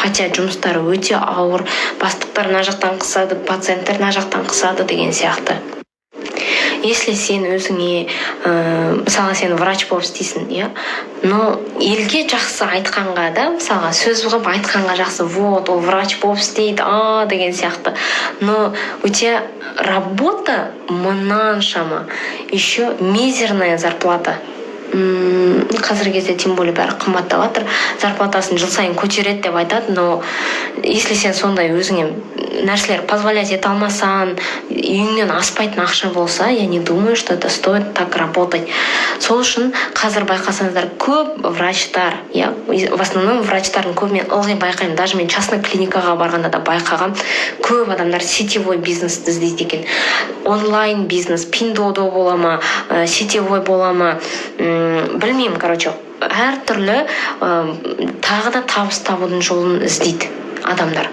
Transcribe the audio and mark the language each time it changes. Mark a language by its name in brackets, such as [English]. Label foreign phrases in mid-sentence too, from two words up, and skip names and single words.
[Kazakh] Хотя жұмыстары өте ауыр, бастықтар мына жақтан қысады, пациенттер мына жақтан қысады деген сияқты. Если сен өзіңе, мысалы сен врач болып істейсің, но елге жақсы айтқанға да, мысалға сөз қылып айтқанға жақсы, вот, ол врач болып істейді, деген сияқты. [Russian] Но у тебя работа мынаншама, еще мизерная зарплата. [Kazakh] Қазіргі кезде [Russian] тем более [Kazakh] бәрі қымбаттап жатыр, зарплатасын жыл сайын көтереді деп айтады, [Russian] но если [Kazakh] сен сондай өзіңе нәрселер позволять ете алмасаң, үйіңнен аспайтын ақша болса, [Russian] я не думаю, что это стоит так работать. [Kazakh] Сол үшін қазір байқасаңыздар, көп врачтар, [Russian] в основном [Kazakh] врачтардың көбімен ылғи байқаймын, даже мен частный клиникаға барғанда да байқағам, көп адамдар сетевой бизнесті іздейді екен. Онлайн бизнес, пиндодо бола ма, сетевой бола ма, білмеймін, әр түрлі тағы да табыс табудың жолын іздейді адамдар.